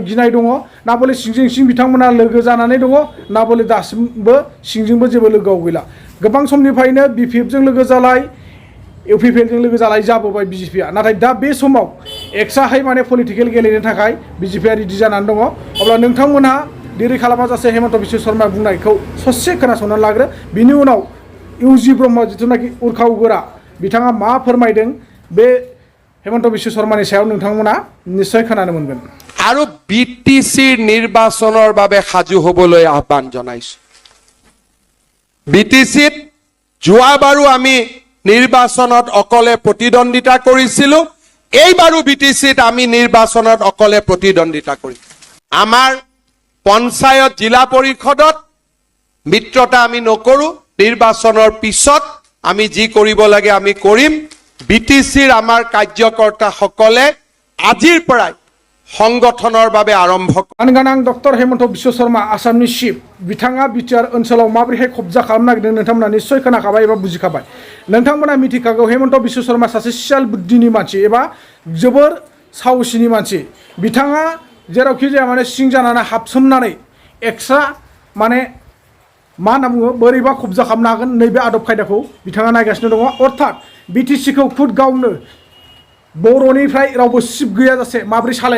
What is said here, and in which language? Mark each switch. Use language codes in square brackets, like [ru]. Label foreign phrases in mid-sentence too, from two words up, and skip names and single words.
[brx] गिनाय दङ ना बले सिंजों सिं बिथांमोना लोगो जानानै दङ ना बले दासिमबो सिंजोंबो जेबो लोगोआव गैला गोबां समनिफ्रायनो बिपिएफजों लोगो जालाय इउपिपिएलजों लोगो जालाय जाबोबाय बिजेपिआ नाथाय दा बे समाव एक्सट्राहै माने पलिटिकेल गेलेनो थाखाय बिजेपिआ रेडि जानानै दङ अब्ला नोंथांमोनहा देरि खालामाजासे हेमन्त बिश्व शर्मा बुंनायखौ ससे खोनासंनानै लाग्रो बिनि उनाव इउजि ब्रह्म जिथुनाखि उर्खाव गोरा बिथाङा मा फोरमायदों बे हेमन्त बिश्व शर्मानि सायाव नोंथांमोना निश्चय खोनानो मोनगोन [as] আৰু বিটিসিৰ নিৰ্বাচনৰ বাবে সাজু হ'বলৈ আহ্বান জনাইছো বিটিসিত যোৱাবাৰো আমি নিৰ্বাচনত অকলে প্ৰতিদ্বন্দ্বিতা কৰিছিলো এইবাৰো বিটিসিত আমি নিৰ্বাচনত অকলে প্ৰতিদ্বন্দ্বিতা কৰিম আমাৰ পঞ্চায়ত জিলা পৰিষদত মিত্ৰতা আমি নকৰো নিৰ্বাচনৰ পিছত আমি যি কৰিব লাগে আমি কৰিম বিটিসিৰ আমাৰ কাৰ্যকৰ্তা সকলে আজিৰ পৰাই সংগঠনৰ বাবে আৰম্ভ [brx] मानगोनां डक्टर हेमन्त बिश्व शर्मा आसामनि चिफ बिथाङा बिटिआर ओनसोलाव माबोरैहाय कब्जा खालामनो नागिरदों नोंथांमोना निश्चय खोनाखाबाय एबा बुजिखाबाय नोंथांमोना मिथिखागौ हेमन्त बिश्व शर्मा सासे सियाल बुद्धिनि मानसि एबा जोबोर साहसिनि मानसि बिथाङा जेरावखि जाया माने सिं जानानै हाबसोमनानै एक्सट्रा माने मा होनना बुङो बोरैबा कब्जा खालामनो हागोन नैबे आदब खायदाखौ बिथाङा नायगासिनो दङ अर्थात बिटिसिखौ खुद गावनो बर'निफ्राय रावबो सिब गैयाजासे माबोरै सालायनो